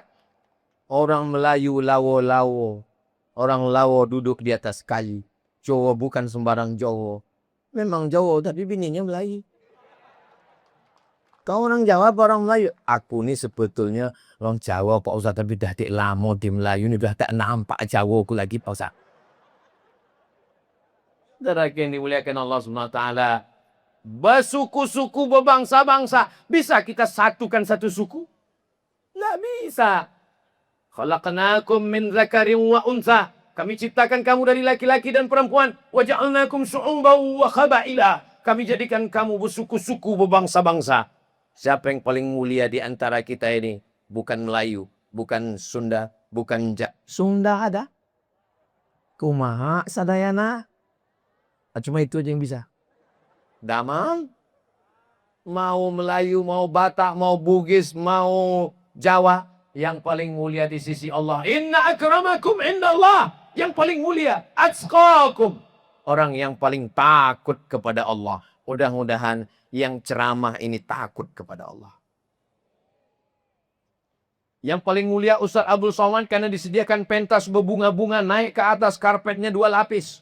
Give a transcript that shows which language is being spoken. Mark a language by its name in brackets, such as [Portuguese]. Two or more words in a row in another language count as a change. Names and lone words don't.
[Malay] Orang Melayu lawo-lawo. Orang lawo duduk di atas kayu. Jawa bukan sembarang Jawa. Memang Jawa tapi bininya Melayu. Kau orang Jawa apa orang Melayu? Aku ini sebetulnya orang Jawa Pak Ustadz. Tapi dah tak lama di Melayu ini. Dah tak nampak Jawa aku lagi Pak Ustadz. [Indonesian] Saudara yang dimuliakan Allah SWT. Bersuku-suku, berbangsa-bangsa. Bisa kita satukan satu suku? Tidak bisa. [Arabic] Khalaqnakum min zakarin wa unsa. [Indonesian] Kami ciptakan kamu dari laki-laki dan perempuan. [Arabic] Wa ja'alnakum syu'uban wa qabaila. [Indonesian] Kami jadikan kamu bersuku-suku, berbangsa-bangsa. Siapa yang paling mulia di antara kita ini? Bukan Melayu, bukan Sunda, bukan Sunda ada? [Sundanese] Kumaha sadayana? [Indonesian] Cuma itu aja yang bisa. Damang, mau Melayu, mau Batak, mau Bugis, mau Jawa, yang paling mulia di sisi Allah. [Arabic] Inna akramakum indallah. [Indonesian] Yang paling mulia, atqakum. Orang yang paling takut kepada Allah. Mudah-mudahan yang ceramah ini takut kepada Allah. Yang paling mulia Ustaz Abdul Somad karena disediakan pentas berbunga-bunga naik ke atas karpetnya 2 lapis.